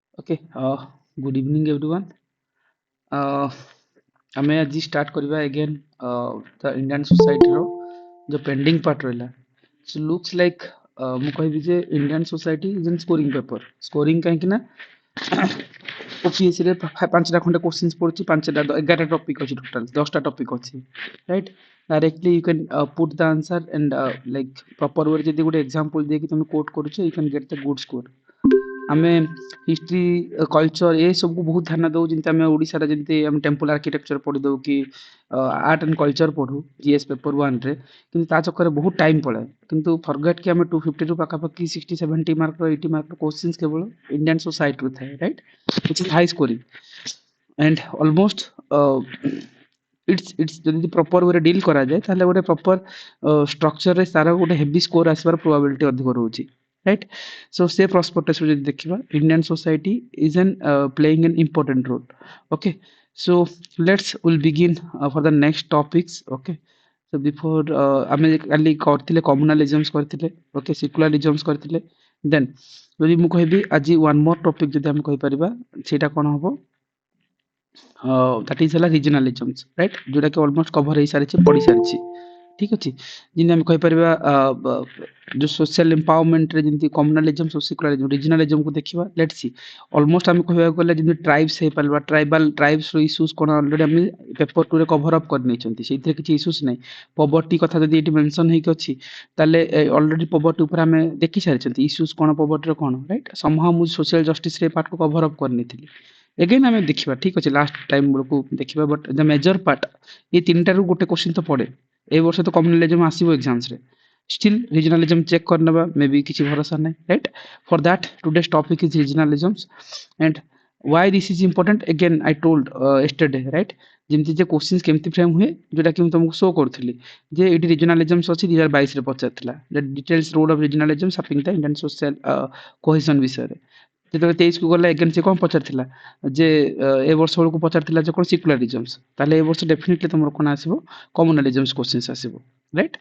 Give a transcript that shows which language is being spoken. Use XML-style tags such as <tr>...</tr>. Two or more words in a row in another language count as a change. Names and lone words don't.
<en>Okay, good evening everyone.</en> <or>Uh, ଆମେ ଆଜି ଷ୍ଟାର୍ଟ କରିବା</or> <en>again the Indian society</en> <or>ର ଯୋଉ</or> <en>pending part</en> <or>ରହିଲା.</or> <en>So looks like</en> <or>ମୁଁ କହିବି ଯେ</or> <en>Indian society is in scoring paper.</en> <or>Scoring କାହିଁକି ନା OPSC ରେ ପାଞ୍ଚଟା ଖଣ୍ଡେ questions ପଡୁଛି, ପାଞ୍ଚଟା 11ଟା ଟପିକ ଅଛି, ଟୋଟାଲ 10ଟା ଟପିକ ଅଛି,</or> <en>right? Directly you can put the answer and like proper way</en> <or>ଯଦି ଗୋଟେ</or> <en>example</en> <or>ଦେଇକି ତମେ</or> <en>quote କରୁଛ, you can get the good score.</en> <or>ଆମେ</or> <en>history culture</en> <or>ଏ ସବୁକୁ ବହୁତ ଧ୍ୟାନ ଦଉ, ଯେମିତି ଆମେ ଓଡ଼ିଶାରେ ଯେମିତି ଆମେ</or> <en>temple architecture</en> <or>ପଢି ଦଉ କି</or> <en>art and culture</en> <or>ପଢୁ</or> <en>GS paper 1</en> <or>ରେ, କିନ୍ତୁ ତା ଚକ୍କରରେ ବହୁତ ଟାଇମ ପଳାଏ। କିନ୍ତୁ ଫରଗେଟ୍ କି ଆମେ 250 ରୁ ପାଖାପାଖି 60-70 ମାର୍କର 80 ମାର୍କର କୋଶ୍ଚିନ୍ସ କେବଳ</or> <en>Indian societyରୁ</en> <or>ଥାଏ, ରାଇଟ୍,</or> <en>which is high scoring and almost it's</en> <or>ଯଦି</or> <en>proper wayରେ</en> <or>ଡିଲ୍ କରାଯାଏ ତାହେଲେ ଗୋଟେ</or> <en>proper structureରେ</en> <or>ତାର ଗୋଟେ</or> <en>heavy score</en> <or>ଆସିବାର ପ୍ରୋବାବିଲିଟି ଅଧିକ ରହୁଛି, ରାଇଟ୍।</or> <en>ସୋ</en> <or>ସେ prospectiveରୁ ଯଦି ଦେଖିବା,</or> <en>Indian society is an playing an important role. OK, so let's will begin for the next topics. OK, so before</en> <or>ଆମେ କାଲି କରିଥିଲେ କମ୍ୟୁନାଲିଜମ୍ସ କରିଥିଲେ, ଓକେ, ସେକୁଲାରିଜମ୍ସ କରିଥିଲେ। ଦେନ୍ ଯଦି ମୁଁ କହିବି ଆଜି</or> <en>one more topic</en> <or>ଯଦି ଆମେ କହିପାରିବା, ସେଇଟା କ'ଣ ହବ?</or> <en>that is ହେଲା regionalisms, right,</en> <or>ଯୋଉଟା କି</or> <en>almost cover</en> <or>ହେଇ ସାରିଛି, ପଢି ସାରିଛି, ଠିକ ଅଛି। ଯେମିତି ଆମେ କହିପାରିବା ଯୋଉ</or> <en>social empowerment</en> <or>ରେ ଯେମିତି</or> <en>communalism, secularism, regionalism</en> <or>କୁ ଦେଖିବା,</or> <en>let's see।</en> <or>almost ଆମେ କହିବାକୁ ଗଲେ ଯେମିତି tribes ହେଇପାରିବା, tribes ର issues କ'ଣ already ଆମେ paper 2 ରେ</or> <en>cover up</en> <or>କରି ନେଇଛନ୍ତି, ସେଇଥିରେ କିଛି issues ନାହିଁ। poverty କଥା ଯଦି ଏଠି mention ହେଇକି ଅଛି, ତାହେଲେ</or> <en>already poverty</en> <or>ଉପରେ ଆମେ ଦେଖି ସାରିଛନ୍ତି, issues କ'ଣ poverty ର କ'ଣ,</or> <en>right।</en> <or>somehow ମୁଁ</or> <en>social justice</en> <or>ରେ part କୁ</or> <en>cover up</en> <or>କରି ନେଇଥିଲି। ଏଗେନ୍ ଆମେ ଦେଖିବା, ଠିକ ଅଛି,</or> <en>last time</en> <or>ବେଳକୁ ଦେଖିବା,</or> <en>but the major part</en> <or>ଏ ତିନିଟାରୁ ଗୋଟେ କ୍ୱେଶ୍ଚିନ୍ ତ ପଡେ। ଏ ବର୍ଷ ତ କମ୍ୟୁନାଲିଜମ୍ ଆସିବ ଏକ୍ସାମ୍ସରେ,</or> <en>still regionalism check</en> <or>କରିନେବା, ମେ ବି କିଛି ଭରସା ନାହିଁ, ରାଇଟ୍।</or> <en>for that today's topic is regionalisms and why this is important, again I told yesterday, right।</en> <or>ଯେମିତି ଯେ କ୍ୱେଶ୍ଚିନ୍ସ କେମିତି ଫ୍ରେମ୍ ହୁଏ, ଯୋଉଟା କି ମୁଁ ତମକୁ ଶୋ କରୁଥିଲି ଯେ ଏଇଠି ରିଜନାଲିଜମ୍ସ ଅଛି 2022 ରେ ପଚାରିଥିଲା,</or> <en>the details role of regionalism shaping the Indian social cohesion</en> <or>ବିଷୟରେ। ଯେତେବେଳେ 23 କୁ ଗଲା, ଏଗେନ୍ ସେ କ'ଣ ପଚାରିଥିଲା ଯେ ଏ ବର୍ଷ ବେଳକୁ ପଚାରିଥିଲା ଯେ କ'ଣ ସିକୁଲାରିଜମ୍ସ, ତାହେଲେ ଏ ବର୍ଷ ଡେଫିନେଟଲି ତମର କ'ଣ ଆସିବ,</or> <en>communalisms questions</en> <or>ଆସିବ, ରାଇଟ୍।</or>